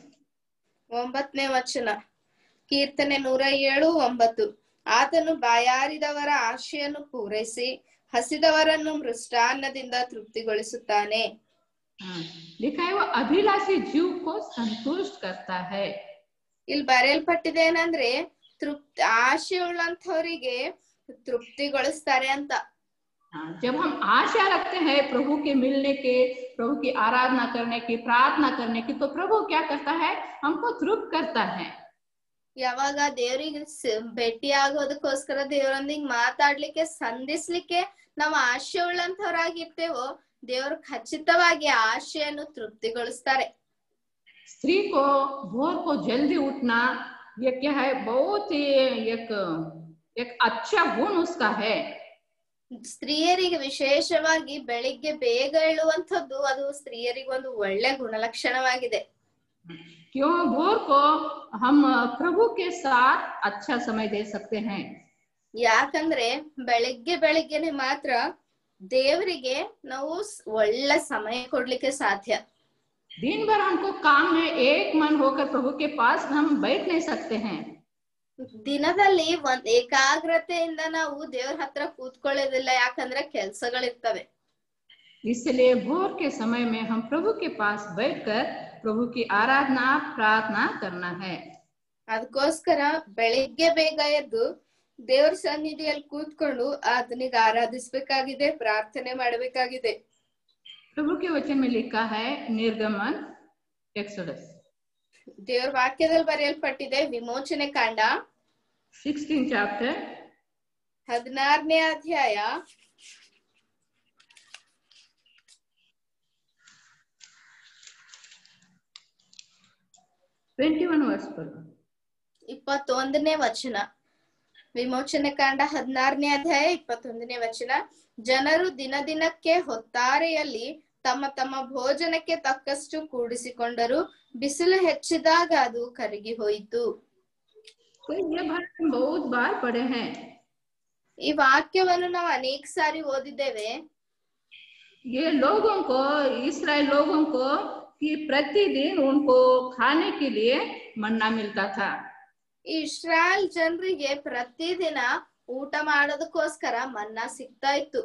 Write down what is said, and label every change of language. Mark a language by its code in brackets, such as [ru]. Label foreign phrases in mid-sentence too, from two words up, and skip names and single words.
[kn] 9ನೇ ವಚನ. ಕೀರ್ತನೆ 107:9. ಆತನು ಬಾಯಾರಿದವರ ಆಶೆಯನ್ನು ಪೂರೈಸಿ ಹಸಿದವರನ್ನು ಮೃಷ್ಟಾನ್ನದಿಂದ ತೃಪ್ತಿಗೊಳಿಸುತ್ತಾನೆ. [hi] लिखा है वो अभिलाषी जीव को संतुष्ट करता है. [kn] ಇಲ್ಲಿ ಬರೆಯಲ್ಪಟ್ಟಿದೆ ಏನಂದ್ರೆ ಆಶೆ ಉಳ್ಳಂತವರಿಗೆ ತೃಪ್ತಿಗೊಳಿಸ್ತಾರೆ ಅಂತ. [hi] जब हम आशा रखते हैं प्रभु के मिलने के, प्रभु की आराधना करने की, प्रार्थना करने की, तो प्रभु क्या करता है, हमको तृप्त करता है. [kn] ಯಾವಾಗ ದೇವರಿಗೆ ಭೇಟಿ ಆಗೋದಕ್ಕೋಸ್ಕರ ದೇವರೊಂದಿಗೆ ಮಾತಾಡ್ಲಿಕ್ಕೆ ಸಂಧಿಸ್ಲಿಕ್ಕೆ ನಾವು ಆಶೆ ಉಳ್ಳಂತವರಾಗಿರ್ತೇವೋ ದೇವರು ಖಚಿತವಾಗಿ ಆಶೆಯನ್ನು ತೃಪ್ತಿಗೊಳಿಸ್ತಾರೆ. [hi] स्त्री को भोर को जल्दी उठना ये क्या है, बहुत ही एक अच्छा गुण उसका है. [kn] ಸ್ತ್ರೀಯರಿಗೆ ವಿಶೇಷವಾಗಿ ಬೆಳಿಗ್ಗೆ ಬೇಗ ಏಳುವಂಥದ್ದು ಅದು ಸ್ತ್ರೀಯರಿಗೆ ಒಂದು ಒಳ್ಳೆ ಗುಣಲಕ್ಷಣವಾಗಿದೆ. [hi] क्यों भोर को हम प्रभु के साथ अच्छा समय दे सकते हैं. [kn] ಯಾಕಂದ್ರೆ ಬೆಳಿಗ್ಗೆ ಬೆಳಿಗ್ಗೆನೆ ಮಾತ್ರ ದೇವರಿಗೆ ನಾವು ಒಳ್ಳೆ ಸಮಯ ಕೊಡ್ಲಿಕ್ಕೆ ಸಾಧ್ಯ. [hi] दिन भर हमको काम में एक मन होकर प्रभु के पास हम बैठ नहीं सकते हैं. [kn] ದಿನದಲ್ಲಿ ಒಂದ್ ಏಕಾಗ್ರತೆಯಿಂದ ನಾವು ದೇವರ ಹತ್ರ ಕೂತ್ಕೊಳ್ಳೋದಿಲ್ಲ, ಯಾಕಂದ್ರೆ ಕೆಲ್ಸಗಳಿರ್ತವೆ. [hi] इसलिए भोर के समय में हम प्रभु के पास बैठकर प्रभु की आराधना प्रार्थना करना है. [kn] ಅದಕ್ಕೋಸ್ಕರ ಬೆಳಿಗ್ಗೆ ಬೇಗ ಎದ್ದು ದೇವರ ಸನ್ನಿಧಿಯಲ್ಲಿ ಕೂತ್ಕೊಂಡು ಆತನಿಗೆ ಆರಾಧಿಸ್ಬೇಕಾಗಿದೆ, ಪ್ರಾರ್ಥನೆ ಮಾಡಬೇಕಾಗಿದೆ. [hi] प्रभु के वचन में लिखा है निर्गमन एक्सोडस. [kn] ದೇವರ ವಾಕ್ಯದಲ್ಲಿ ಬರೆಯಲ್ಪಟ್ಟಿದೆ ವಿಮೋಚನೆ ಕಾಂಡ [en] 16 chapter [kn] 16ನೇ ಅಧ್ಯಾಯ [hi] 21 verse पर [kn] 21ನೇ ವಚನ. ವಿಮೋಚನೆ ಕಾಂಡ 16ನೇ ಅಧ್ಯಾಯ 21ನೇ ವಚನ. ಜನರು ದಿನ ದಿನಕ್ಕೆ ಹೊತ್ತಾರೆಯಲ್ಲಿ ತಮ್ಮ ತಮ್ಮ ಭೋಜನಕ್ಕೆ ತಕ್ಕಷ್ಟು ಕೂಡಿಸಿಕೊಂಡರು, ಬಿಸಿಲು ಹೆಚ್ಚಿದಾಗ ಅದು ಕರಗಿ ಹೋಯಿತು. [hi] बहुत बार पढ़े हैं. [kn] ಈ ವಾಕ್ಯವನ್ನು ನಾವು ಅನೇಕ ಸಾರಿ ಓದಿದ್ದೇವೆ. [hi] ये लोगों को, इस्राएल लोगों को कि प्रतिदिन उनको खाने के लिए मन्ना मिलता था. [kn] ಇಸ್ರಾಯೇಲ್ ಜನರಿಗೆ ಪ್ರತಿದಿನ ಊಟ ಮಾಡೋದಕ್ಕೋಸ್ಕರ ಮನ್ನಾ ಸಿಗ್ತಾ ಇತ್ತು.